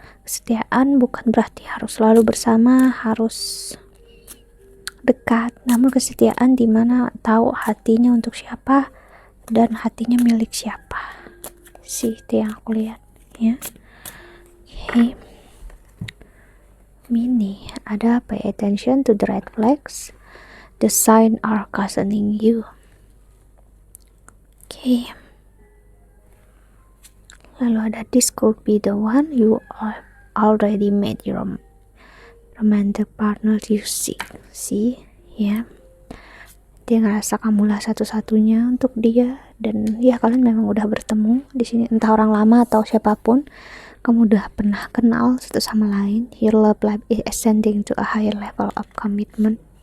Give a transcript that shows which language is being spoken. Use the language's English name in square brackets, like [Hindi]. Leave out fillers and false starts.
[Indonesian] Kesetiaan bukan berarti harus selalu bersama, harus dekat, namun kesetiaan dimana tahu hatinya untuk siapa dan hatinya milik siapa sih, itu yang aku lihat ya. Oke. Mini ada [English] pay attention to the red flags, the sign are cautioning you. Oke. [Indonesian] Lalu ada [English] this could be the one you already made your romantic partner you see ya. [Indonesian] Dia ngerasa kamulah satu-satunya untuk dia, dan ya kalian memang udah bertemu di sini, entah orang lama atau siapapun, kamu udah pernah kenal satu sama lain. [English] Your love life is ascending to a higher level of commitment.